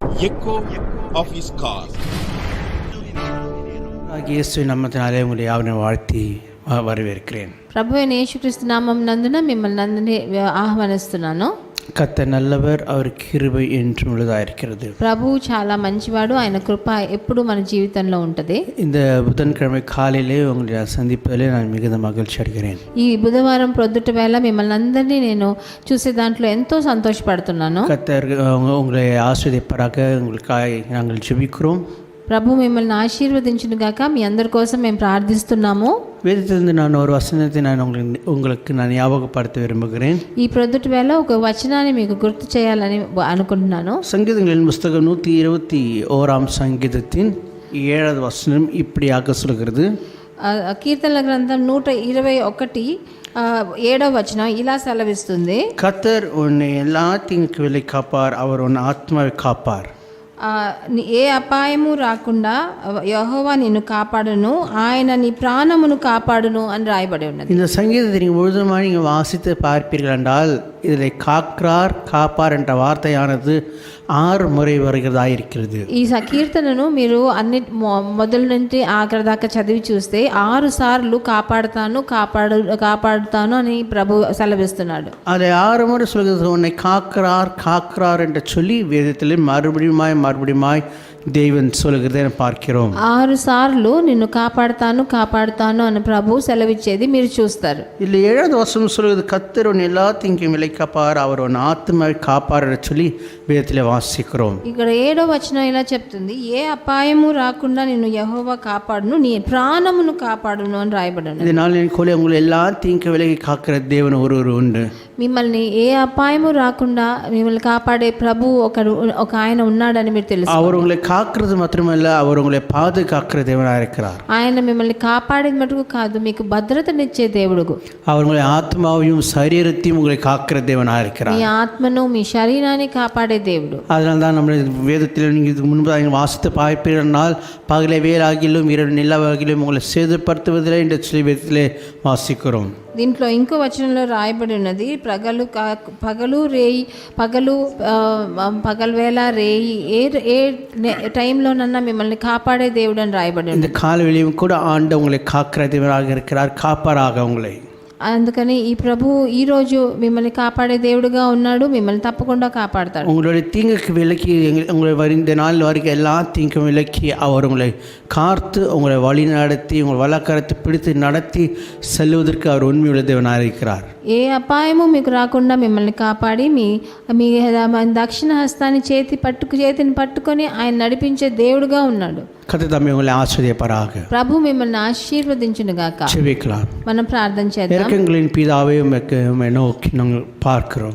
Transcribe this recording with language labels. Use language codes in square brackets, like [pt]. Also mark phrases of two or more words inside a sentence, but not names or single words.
[en] echo of his call. [ta] இயேசுவின் நாமத்தினாலே உங்களை யாவரையும் வாழ்த்தி வரவேற்கிறேன். [te] ప్రభువైన యేసుక్రీస్తు నామం నందున మిమ్మల్ని అందరినీ ఆహ్వానిస్తున్నాను. [ta] கர்த்தர் நல்லவர், அவர் கிருபை என்றும் உள்ளதாயிருக்கிறது. [te] ప్రభు చాలా మంచివాడు, ఆయన కృప ఎప్పుడు మన జీవితంలో ఉంటుంది. [ta] இந்த புதன்கிழமை காலையிலே உங்களை சந்திப்பதிலே நான் மிகுந்த மகிழ்ச்சி அடைகிறேன். [te] ఈ బుధవారం ప్రొద్దుట వేళ మిమ్మల్ని అందరినీ నేను చూసే దాంట్లో ఎంతో సంతోషపడుతున్నాను. [ta] கர்த்தர் உங்களை ஆசீர்வதிப்பாராக. உங்களுக்காக நாங்கள் ஜெபிக்கிறோம். [te] ప్రభు మిమ్మల్ని ఆశీర్వదించును గాక. మీ అందరి కోసం మేము ప్రార్థిస్తున్నాము. [ta] வேதத்திலிருந்து நான் ஒரு வசனத்தை உங்களுக்கு ஞாபகப்படுத்த விரும்புகிறேன். [te] ఈ ప్రొద్దుట వేళ ఒక వచనాన్ని మీకు గుర్తు చేయాలని అనుకుంటున్నాను. [ta] சங்கீதங்களின் புஸ்தகம் 121 சங்கீதத்தின் 7வது வசனம் இப்படியாக சொல்கிறது. [te] కీర్తనల గ్రంథం 121 7వ వచనం ఇలా సెలవిస్తుంది. [ta] கர்த்தர் உன்னை எல்லா தீங்குக்கு விலை காப்பார், அவர் உன் ஆத்மாவை காப்பார். [te] ఏ అపాయము రాకుండా యెహోవా నిన్ను కాపాడును, ఆయన నీ ప్రాణమును కాపాడును అని రాయబడి ఉన్నది. [ta] இந்த சங்கீதத்தை நீங்கள் முழுதுமாக நீங்கள் வாசித்து பார்ப்பீர்கள் என்றால் இதில் காக்கிறார் காப்பார் என்ற வார்த்தையானது 6 முறை வருகிறதா இருக்கிறது. [te] ఈ కీర్తనను మీరు అన్ని మొదలు నుండి ఆఖరి దాకా చదివి చూస్తే 6 సార్లు కాపాడుతాను అని ప్రభు సెలవిస్తున్నాడు. [ta] அதை 6 முறை சொல்கிறது. உன்னை காக்கிறார் என்று சொல்லி வேதத்தில் மறுபடியுமாய் தேவன் சொல்கிறதை பார்க்கிறோம். [te] 6 సార్లు నిన్ను కాపాడుతాను అని ప్రభు సెలవిచ్చేది మీరు చూస్తారు. [ta] இல்லை 7வது வசனம் சொல்கிறது. கர்த்தர் உன் எல்லா தீங்கும் விலை காப்பார், அவர் உன் ஆத்மாவை காப்பார் என்று சொல்லி வேதத்தில் வாசிக்கிறோம். [te] ఇక్కడ 7వ వచనం ఇలా చెప్తుంది. ఏ అపాయము రాకుండా నిన్ను యెహోవా కాపాడును, నీ ప్రాణమును కాపాడును అని రాయబడి ఉన్నది. [ta] இதனால் எனக்கு உங்களை எல்லா தீங்கு விலகி காக்கிற தேவன் ஒருவர் உண்டு. [te] మిమ్మల్ని ఏ అపాయము రాకుండా మిమ్మల్ని కాపాడే ప్రభు ఒక ఆయన ఉన్నాడని మీరు తెలుసు. [ta] அவர் உங்களை காக்கிறது மட்டுமல்ல, அவர் உங்களை பாதுகாக்கிற தேவனாக இருக்கிறார். [te] ఆయన మిమ్మల్ని కాపాడేది మటుకు కాదు, మీకు భద్రతనిచ్చే దేవుడు. [ta] அவர் உங்களை ஆத்மாவையும் சரீரத்தையும் உங்களை காக்கிற தேவனாக இருக்கிறார். [te] మీ ఆత్మను మీ శరీరాన్ని కాపాడే దేవుడు. [ta] அதனால தான் நம்ம வேதத்தில் நீங்கள் இதுக்கு முன்பு வாசித்து பார்ப்பீர்கள். பகலை வேலாகிலும் இரவு நிலவாகிலும் உங்களை சேதப்படுத்துவதில்லை என்று சொல்லி வேதத்திலே வாசிக்கிறோம். [te] దీంట్లో ఇంకో వచనంలో రాయబడి ఉన్నది. పగలవేళ రేయి ఏ టైంలోనన్నా మిమ్మల్ని కాపాడే దేవుడు అని రాయబడి ఉంది. [ta] இந்த காலவெளியும் கூட ஆண்டு உங்களை காக்கிற தேவனாக இருக்கிறார், காப்பாராக உங்களை. [te] అందుకని ఈ ప్రభు ఈరోజు మిమ్మల్ని కాపాడే దేవుడుగా ఉన్నాడు, మిమ్మల్ని తప్పకుండా కాపాడతాడు. [ta] உங்களுடைய தீங்குக்கு விலக்கி உங்களை இந்த நாள் வரைக்கும் எல்லா தீங்கும் விலக்கி அவர் உங்களை காத்து உங்களை வழி நடத்தி உங்கள் வழக்கரத்தை பிடித்து நடத்தி செல்வதற்கு அவர் உண்மையுள்ள தேவனாக இருக்கிறார். [te] ఏ అపాయము మీకు రాకుండా మిమ్మల్ని కాపాడి మీ దక్షిణ హస్తాన్ని చేతిని పట్టుకొని ఆయన నడిపించే దేవుడుగా ఉన్నాడు. [ta] கர்த்தர் தம்மை உங்களை ஆசீர்வதிப்பாராக. [te] ప్రభు మిమ్మల్ని ఆశీర్వదించును గాక. [ta] ஜெபிக்கலாம். [te] మనం ప్రార్థన చేద్దాం. [ta] இரக்கங்களின் பிதாவே உம்மை நோக்கி நாங்கள் பார்க்கிறோம்.